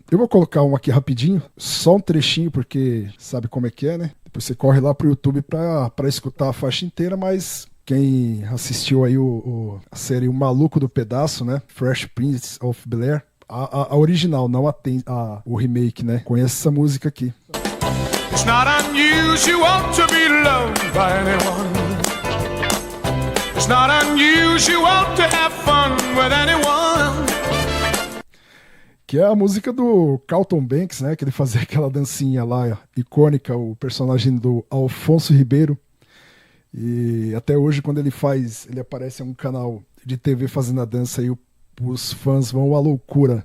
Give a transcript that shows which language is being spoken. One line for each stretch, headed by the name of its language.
Portuguese: Eu vou colocar um aqui rapidinho, só um trechinho, porque sabe como é que é, né? Depois você corre lá pro YouTube pra escutar a faixa inteira, mas quem assistiu aí a série O Maluco do Pedaço, né? Fresh Prince of Bel-Air, a original, não o remake, né? Conhece essa música aqui.
English: It's not unusual to be loved by anyone. It's not unusual to have fun with anyone.
Portuguese: Que é a música do Carlton Banks, né? Que ele fazia aquela dancinha lá, icônica, o personagem do Alfonso Ribeiro. E até hoje, quando ele aparece em um canal de TV fazendo a dança aí, os fãs vão à loucura.